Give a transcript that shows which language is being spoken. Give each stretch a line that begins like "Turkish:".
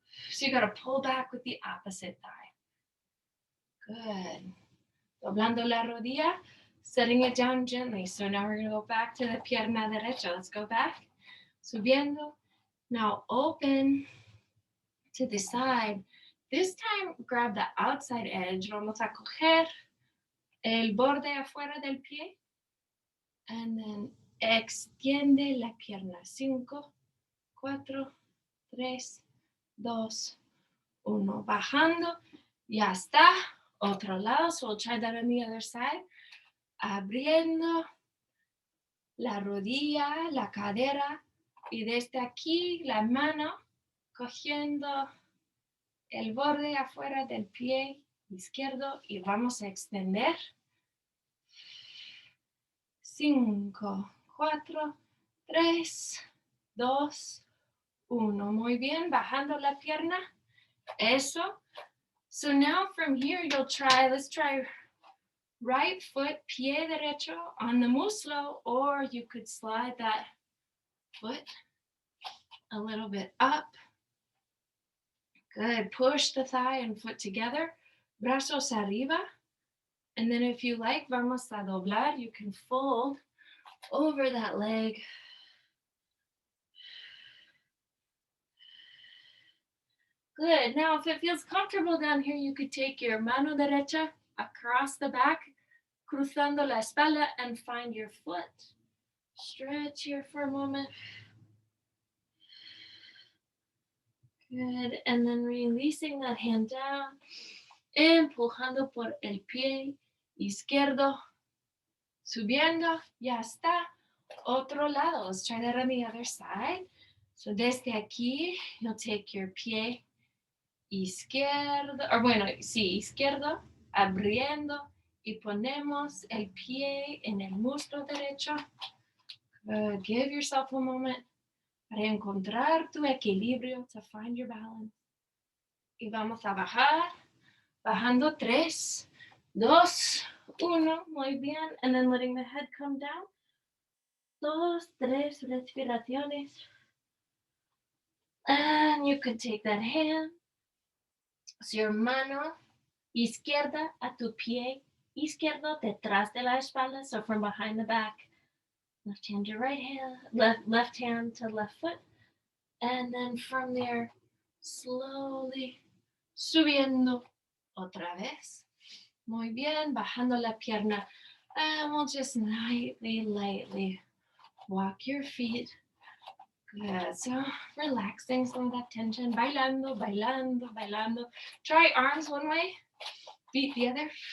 English: So you got to pull back with the opposite thigh. Good.
Spanish: Doblando la rodilla,
English: setting it down gently. So now we're going to go back to the
Spanish: pierna derecha.
English: Let's go back.
Spanish: Subiendo.
English: Now open to the side. This time, grab the outside edge.
Spanish: Vamos a coger el borde afuera del pie.
English: And then
Spanish: extiende la pierna. 5, 4, 3, 2, 1. Bajando. Ya está. Otro lado.
English: So we'll try that on the other side.
Spanish: Abriendo la rodilla, la cadera. Y desde aquí la mano cogiendo el borde afuera del pie izquierdo y vamos a extender. 5, 4, 3, 2, 1. Muy bien, bajando la pierna. Eso.
English: So now from here let's try right foot,
Spanish: pie derecho
English: on the muslo, or you could slide that foot a little bit up. Good. Push the thigh and foot together.
Spanish: Brazos arriba.
English: And then if you like,
Spanish: vamos a doblar.
English: You can fold over that leg. Good. Now, if it feels comfortable down here, you could take your
Spanish: mano derecha
English: across the back,
Spanish: cruzando la espalda,
English: and find your foot. Stretch here for a moment. Good. And then releasing that hand down,
Spanish: empujando por el pie izquierdo, subiendo, ya está. Otro lado.
English: Let's try that on the other side.
Spanish: So desde aquí,
English: you'll take your
Spanish: pie izquierdo, izquierdo, abriendo y ponemos el pie en el muslo derecho.
English: Give yourself a moment
Spanish: para encontrar tu equilibrio,
English: to find your balance.
Spanish: Y vamos a bajar, bajando 3, 2, 1, muy bien,
English: and then letting the head come down.
Spanish: 2, 3 respiraciones.
English: And you can take that hand. So your
Spanish: mano izquierda a tu pie izquierdo detrás de la espalda,
English: so from behind the back. Left hand to right hand, left hand to left foot. And then from there, slowly
Spanish: subiendo otra vez. Muy bien, bajando la pierna.
English: And we'll just lightly walk your feet. Good. So relaxing some of that tension.
Spanish: Bailando, bailando, bailando.
English: Try arms one way, feet the other.